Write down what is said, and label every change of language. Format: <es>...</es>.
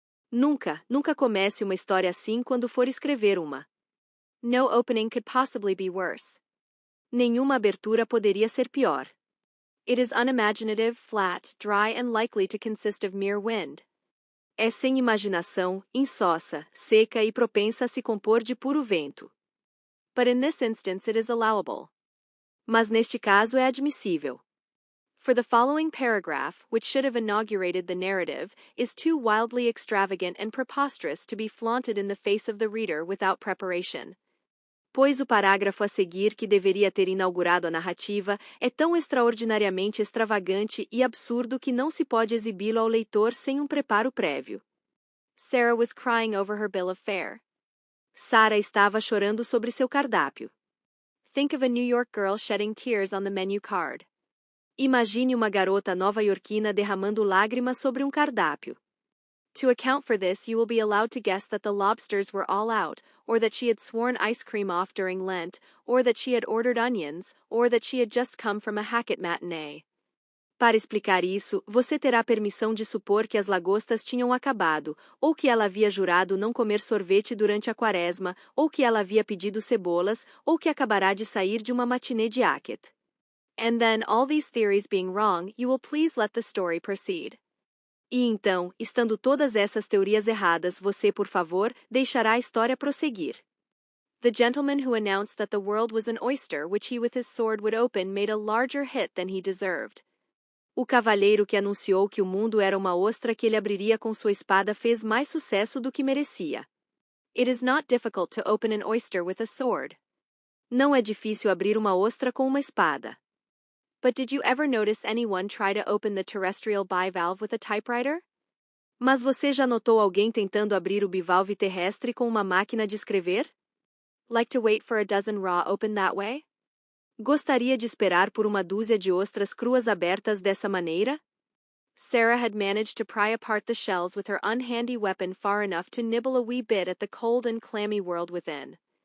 <pt>Nunca comece uma história assim quando for escrever uma.</pt> <en>No opening could possibly be worse.</en> <pt>Nenhuma abertura poderia ser pior.</pt> <en>It is unimaginative, flat, dry and likely to consist of mere wind.</en> <pt>É sem imaginação, insossa, seca e propensa a se compor de puro vento.</pt> <en>But in this instance it is allowable.</en> <pt>Mas neste caso é admissível.</pt> <en>For the following paragraph, which should have inaugurated the narrative, is too wildly extravagant and preposterous to be flaunted in the face of the reader without preparation.</en> <pt>Pois o parágrafo a seguir, que deveria ter inaugurado a narrativa, é tão extraordinariamente extravagante e absurdo que não se pode exibi-lo ao leitor sem preparo prévio.</pt> <en>Sarah was crying over her bill of fare.</en> <pt>Sarah estava chorando sobre seu cardápio.</pt> <en>Think of a New York girl shedding tears on the menu card.</en> <pt>Imagine uma garota nova-iorquina derramando lágrimas sobre cardápio.</pt> <en>To account for this, you will be allowed to guess that the lobsters were all out, or that she had sworn ice cream off during Lent, or that she had ordered onions, or that she had just come from a Hackett matinee.</en> <pt>Para explicar isso, você terá permissão de supor que as lagostas tinham acabado, ou que ela havia jurado não comer sorvete durante a quaresma, ou que ela havia pedido cebolas, ou que acabará de sair de uma matinê de Hackett.</pt> <en>And then, all these theories being wrong, you will please let the story proceed.</en> <pt>E então, estando todas essas teorias erradas, você, por favor, deixará a história prosseguir.</pt> <en>The gentleman who announced that the world was an oyster which he with his sword would open made a larger hit than he deserved.</en> <pt>O cavalheiro que anunciou que o mundo era uma ostra que ele abriria com sua espada fez mais sucesso do que merecia.</pt> <en>It is not difficult to open an oyster with a sword.</en> <pt>Não é difícil abrir uma ostra com uma espada.</pt> <en>But did you ever notice anyone try to open the terrestrial bivalve with a typewriter?</en> <pt>Mas você já notou alguém tentando abrir o bivalve terrestre com uma máquina de escrever?</pt> <en>Like to wait for a dozen raw open that way?</en> <pt>Gostaria de esperar por uma dúzia de ostras cruas abertas dessa maneira?</pt> <en>Sarah had managed to pry apart the shells with her unhandy weapon far enough to nibble a wee bit at the cold and clammy world within.</en>